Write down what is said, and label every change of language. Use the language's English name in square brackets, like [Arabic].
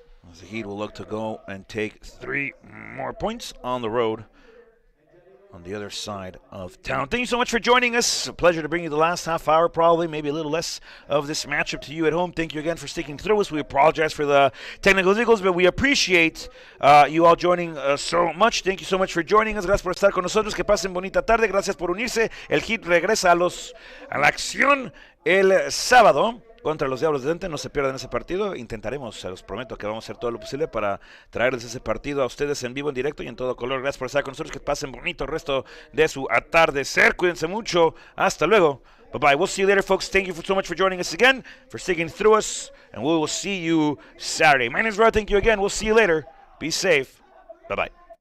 [English] As the Heat will look to go and take 3 more points on the road on the other side of town. Thank you so much for joining us. A pleasure to bring you the last half hour, probably, maybe a little less of this matchup to you at home. Thank you again for sticking through us. We apologize for the technical difficulties, but we appreciate you all joining so much. Thank you so much for joining us. [Spanish] Gracias por estar con nosotros. Que pasen bonita tarde. Gracias por unirse. El Heat regresa a la acción el sábado contra los Diablos de Denton. No se pierdan ese partido. Intentaremos, se los prometo que vamos a hacer todo lo posible para traerles ese partido a ustedes en vivo, en directo y en todo color. Gracias por estar con nosotros. Que pasen bonito el resto de su atardecer. Cuídense mucho. Hasta luego. Bye-bye. [English] We'll see you later, folks. Thank you so much for joining us again, for sticking through us, and we will see you Saturday. My name is Rod. Thank you again. We'll see you later. Be safe. Bye-bye.